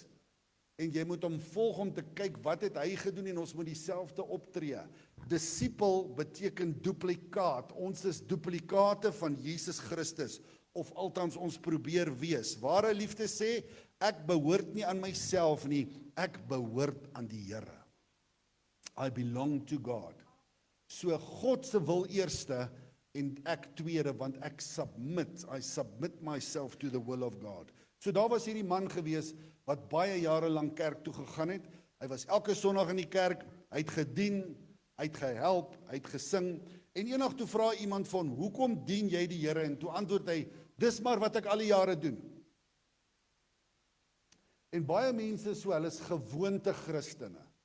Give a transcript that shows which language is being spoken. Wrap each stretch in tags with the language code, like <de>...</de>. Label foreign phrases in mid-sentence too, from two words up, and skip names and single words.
<af>En jy moet hom volg om te kyk wat het hy gedoen en ons moet dieselfde optree. Disipel beteken duplikaat. Ons is duplikate van Jesus Christus, of althans ons probeer wees. Ware liefde sê, ek behoort nie aan myself nie, ek behoort aan die Here.</af> <en>I belong to God.</en> <af>So God se wil eerste en ek tweede, want ek</af> <en>I submit myself to the will of God.</en> <af>So daar was hierdie man gewees wat baie jare lank kerk toe gegaan het. Hy was elke Sondag in die kerk, hy het gedien, hy het gehelp, hy het gesing. En eendag toe vra iemand van, hoekom dien jy die Here? En toe antwoord hy, dis maar wat ek al die jare doen. En baie mense so, hulle is gewoonte Christene.</af>